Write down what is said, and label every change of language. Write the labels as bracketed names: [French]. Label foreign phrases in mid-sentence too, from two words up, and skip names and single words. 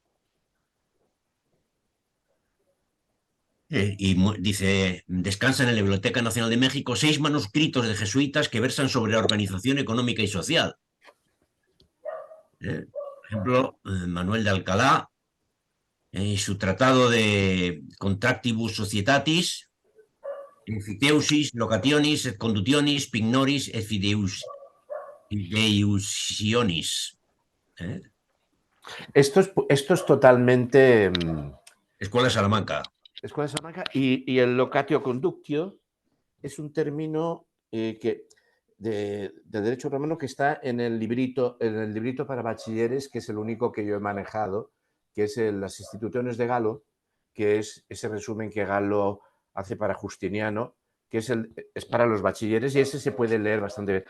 [Spanish] Dice, descansan en la Biblioteca Nacional de México 6 manuscritos de jesuitas que versan sobre la organización económica y social. Por ejemplo, Manuel de Alcalá, su tratado de Contractibus Societatis, Emphiteusis, Locationis, et Condutionis, Pignoris, et Fideiusionis. Esto es totalmente... Escuela de Salamanca. Escuela de Salamanca. Y el [Latin] locatio conductio [Spanish] es un término de derecho romano que está en el librito para bachilleres, que es el único que yo he manejado, que es las Instituciones de Galo, que es ese resumen que Galo hace para Justiniano, que es para los bachilleres, y ese se puede leer bastante bien.